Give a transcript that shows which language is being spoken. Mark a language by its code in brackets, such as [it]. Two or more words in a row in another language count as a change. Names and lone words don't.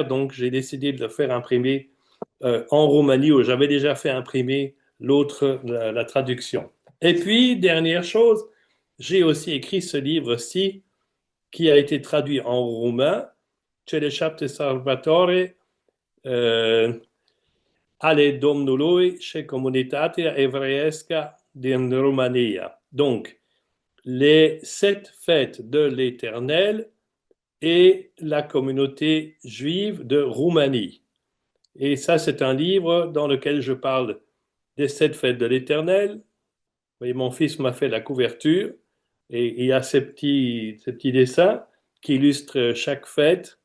[fr] Donc j'ai décidé de le faire imprimer en Roumanie, où j'avais déjà fait imprimer la traduction. Et puis, dernière chose, j'ai aussi écrit ce livre-ci qui a été traduit en roumain, [ro] Cele șapte Salvatore, euh, ale Domnului și comunitatea evreiască din România. [fr] Donc, les sept fêtes de l'Éternel et la communauté juive de Roumanie. Et ça, c'est un livre dans lequel je parle des sept fêtes de l'Éternel. Vous voyez, mon fils m'a fait la couverture et il y a ces petits dessins qui illustrent chaque fête.